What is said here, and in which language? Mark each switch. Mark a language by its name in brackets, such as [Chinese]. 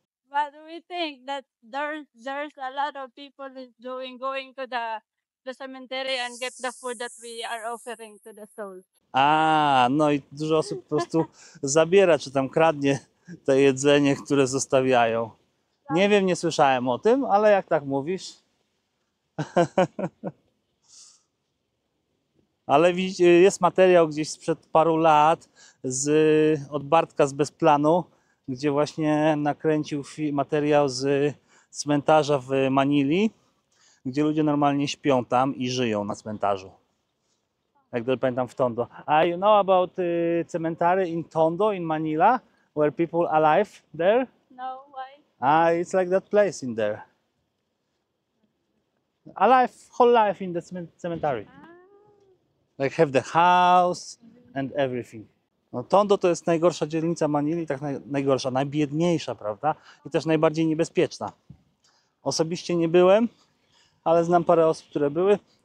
[English] But we think that there's a lot of people is going to the cemetery and get the food that we are offering to the souls. [Polish] A, no i dużo osób po prostu zabiera, czy tam kradnie to jedzenie, które zostawiają. Nie wiem, nie słyszałem o tym, ale jak tak mówisz. Ale jest materiał gdzieś sprzed paru lat od Bartka z Bezplanu, gdzie właśnie nakręcił materiał z cmentarza w Manili, gdzie ludzie normalnie śpią tam i żyją na cmentarzu. Jak dobrze pamiętam, w Tondo. [English] You know about cemetery in Tondo, in Manila, where people alive there? No, why? It's like that place in there. Alive, whole life in the cemetery. Like have the house and everything. [Polish] No, Tondo to jest najgorsza dzielnica Manili, tak najgorsza, najbiedniejsza, prawda? I też najbardziej niebezpieczna. Osobiście nie byłem, ale znam parę osób, które były.